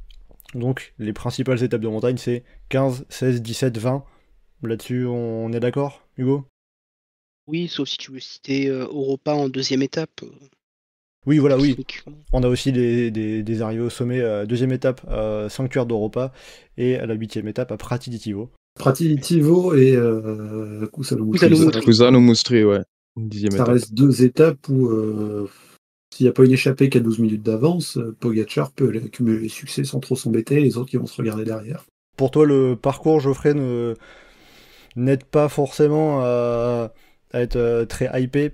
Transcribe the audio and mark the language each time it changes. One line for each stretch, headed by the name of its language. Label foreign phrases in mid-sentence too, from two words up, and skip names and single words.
French: Donc les principales étapes de montagne c'est 15, 16, 17, 20. Là-dessus on est d'accord, Hugo ? Oui, sauf si tu veux citer Europa en deuxième étape. Oui, voilà, oui. On a aussi des arrivées au sommet, deuxième étape à Sanctuaire d'Europa et à la 8e étape à Prati di Tivo. Prati di Tivo et Cusano Mustri, ouais. 10e ça étape. reste deux étapes où s'il n'y a pas une échappée qui a 12 minutes d'avance, Pogacar peut accumuler les succès sans trop s'embêter, les autres qui vont se regarder derrière. Pour toi, le parcours, Geoffrey, n'aide pas forcément à être très hypé.